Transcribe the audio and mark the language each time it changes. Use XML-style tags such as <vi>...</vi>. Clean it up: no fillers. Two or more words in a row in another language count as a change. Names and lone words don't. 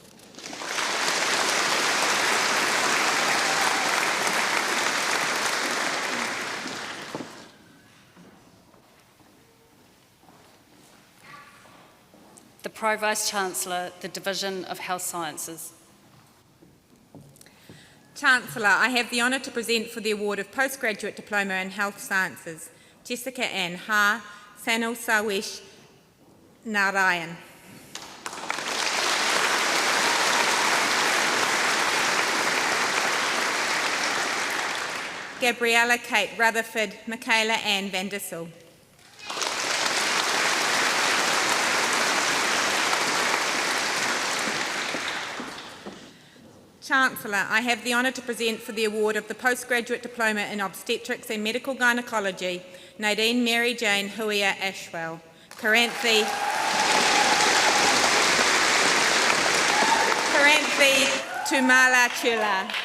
<en>The Pro-Vice-Chancellor, the Division of Health Sciences. Chancellor, I have the honour to present for the award of Postgraduate Diploma in Health Sciences, Jessica Ann Ha, Sanal Sawesh Narayan. Gabriella Kate Rutherford, Michaela Ann Van Dissel. Chancellor, I have the honour to present for the award of the Postgraduate Diploma in Obstetrics and Medical Gynecology, Nadine Mary Jane Huia Ashwell, Karanthi Tumala Chula.</en>